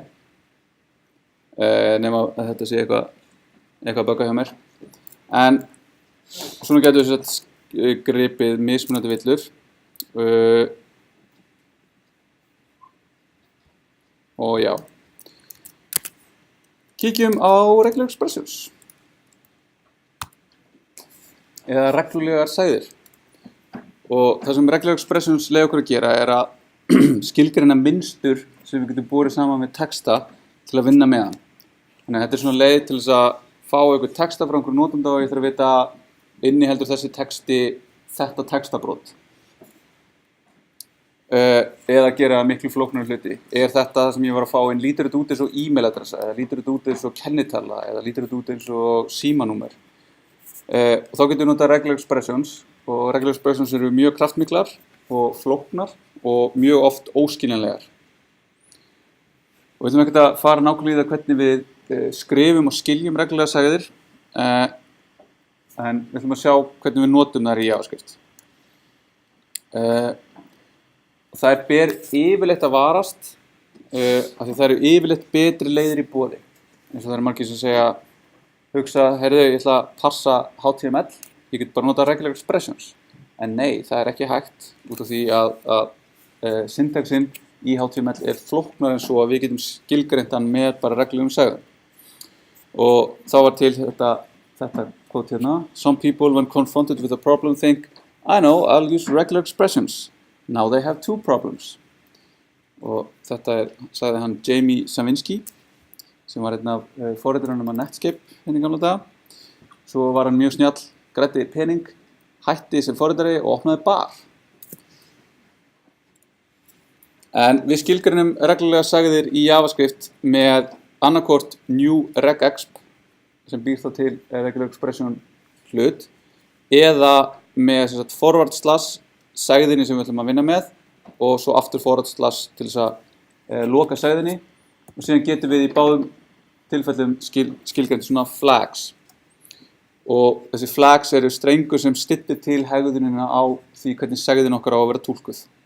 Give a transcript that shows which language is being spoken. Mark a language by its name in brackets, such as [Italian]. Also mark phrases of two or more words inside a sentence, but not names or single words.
[Icelandic] nema að þetta sé eitthvað bugga hjá mér, en svona getum við gripið mismunandi villur, og já, kíkjum á [English] regular expressions. [Icelandic] Eða reglulegar sæðir. Og það sem [English] regular expressions [Icelandic] leyfa okkur að gera að skilgreina mynstur sem við getum borið saman með texta til að vinna með hann. Þannig að þetta er svona leið til þess að fá einhver texta frá einhverjum notanda og ég þarf að vita inniheldur þessi texti þetta textabrót. Eða gera miklu flóknari hluti. Er þetta það sem ég var að fá inn, lítur þetta út eins og e-mailadressa, eða lítur þetta út eins og kennitala, eða lítur þetta út eins og símanúmer. Og þá getum við notað [English] regular expressions [Icelandic] og [English] regular expressions [Icelandic] eru mjög kraftmiklar og flóknar og mjög oft óskiljanlegar. Og við ætlum ekkert að fara nákvæmlega í það hvernig við skrifum og skiljum reglulegar sæðir, en við ætlum að sjá hvernig við notum þær í JavaScript. Það ber yfirleitt að varast af því það eru yfirleitt betri leiðir í boði. Eins og það eru margir sem segja hugsa, heyrðu, ég ætla að passa HTML, ég get bara nota [English] regular expressions. [Icelandic] En nei, það er ekki hægt út af því að syntaxinn í HTML er flóknar en svo að við getum skilgreint hann með bara reglulegum sæðum. Og þá var til þetta quote hérna. [English] Some people when confronted with a problem think, I know, I'll use regular expressions. Now they have two problems. [Icelandic] Og þetta sagði hann Jamie Savinski, sem var einn af forritarunum að Netscape hérna í gamla daga. Svo var hann mjög snjall, græddi pening, hætti sem forritari og opnaði bar. En við skilgreinum reglulega sæðir í JavaScript með annarkvort [English] new regexp [Icelandic] sem býr þá til [English] regular expression [Icelandic] hlut eða með [English] forward slash [Icelandic] sæðinni sem við ætlum að vinna með og svo aftur [English] forward slash [Icelandic] til þess að loka sæðinni og síðan getum við í báðum tilfellum skilgreint svona flags. Og þessi flags eru strengur sem styttir til hegðunina á því hvernig sæðin okkar á að vera túlkuð.